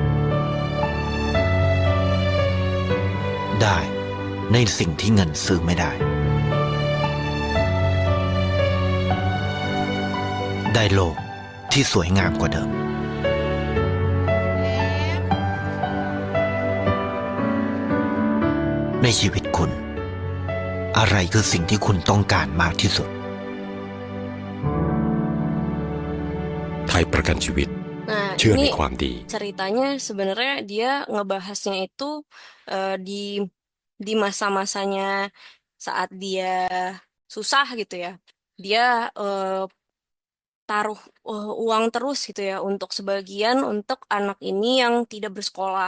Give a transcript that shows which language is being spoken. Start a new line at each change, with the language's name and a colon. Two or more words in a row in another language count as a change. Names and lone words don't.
Thai: ได้ในสิ่งที่เงินซื้อไม่ได้ ได้โลกที่สวยงามกว่าเดิม ในชีวิตคุณ อะไรคือสิ่งที่คุณต้องการมากที่สุด ไทยประกันชีวิต
Indonesian: Nah,
Thai: เชื่อใน
Indonesian: ini
Thai: ความดี
Indonesian: ceritanya sebenarnya dia ngebahasnya itu di masa-masanya saat dia susah gitu ya. Dia taruh uang terus gitu ya untuk sebagian untuk anak ini yang tidak bersekolah.